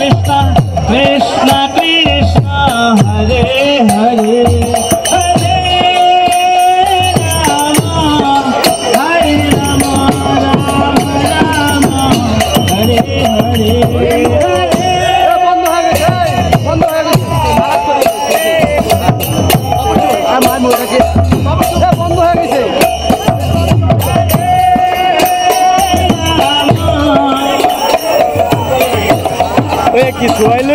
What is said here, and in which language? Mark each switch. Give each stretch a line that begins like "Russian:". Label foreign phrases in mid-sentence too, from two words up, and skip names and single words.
Sanskrit: कृष्ण कृष्ण हरे हरे हरे राम राम राम हरे हरे
Bangla: বন্ধ হয়ে গেছে বন্ধ হয়ে গেছে আমার মনে আছে বন্ধ হয়ে গেছে কিছু হইলে